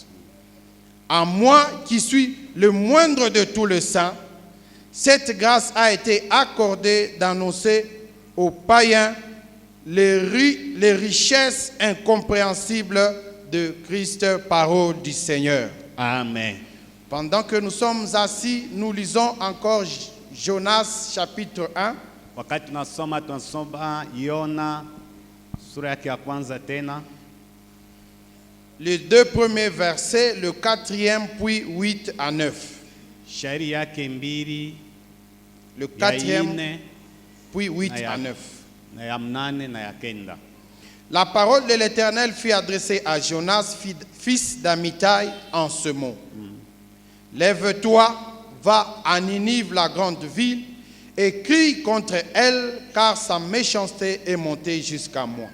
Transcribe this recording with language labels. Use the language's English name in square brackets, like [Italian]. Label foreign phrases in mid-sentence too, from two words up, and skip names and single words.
[French] À moi qui suis le moindre de tous les saints, cette grâce a été accordée d'annoncer aux païens les richesses incompréhensibles de Christ, parole du Seigneur. Amen. Pendant que nous sommes assis, nous lisons encore Jonas chapitre 1. [Swahili] Wakati tunasoma Yona sura yake ya kwanza tena. [French] Les deux premiers versets, le 4e puis 8 à 9. [Swahili] Shairi yake mbili, [French] Le 4e puis 8 à 9. [Swahili] na ya 8 na ya 9. [French] La parole de l'Éternel fut adressée à Jonas, fils d'Amitai, en ce mot. Lève-toi, va à Ninive, la grande ville, et crie contre elle, car sa méchanceté est montée jusqu'à moi.